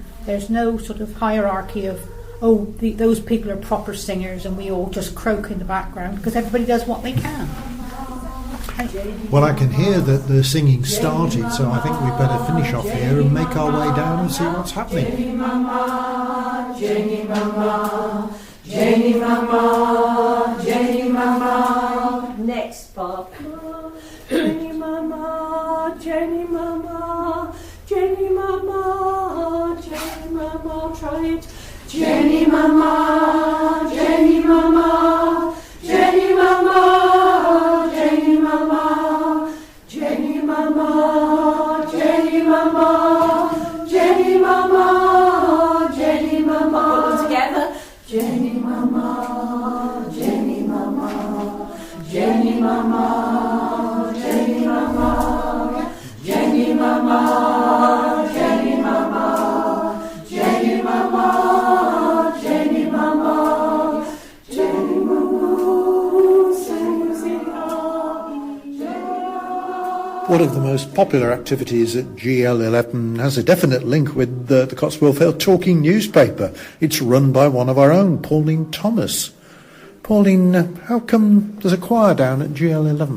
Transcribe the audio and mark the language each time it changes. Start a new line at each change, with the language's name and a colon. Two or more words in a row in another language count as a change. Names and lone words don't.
English: There's no sort of hierarchy of, those people are proper singers and we all just croak in the background, because everybody does what they can. Well, I can hear that the singing started, so I think we'd better finish off here and make our way down and see what's happening. Jenny Mama, Jenny Mama, Jenny Mama, Jenny Mama. Next part. Jenny Mama, Jenny Mama, Jenny Mama, Jenny Mama, try it. Jenny Mama, Jenny Mama, Jenny Mama, Jenny Mama, Jenny Mama, Jenny Mama, Jenny Mama, Jenny Mama. Put them together. Jenny Mama. Mama, Jenny Mama, Jenny Mama, Jenny Mama, Jenny Mama, Jenny Mama, Jenny Mama, sing One of the most popular activities at GL11 has a definite link with the Cotswold Vale Talking newspaper. It's run by one of our own, Pauline Thomas. Pauline, how come there's a choir down at GL11?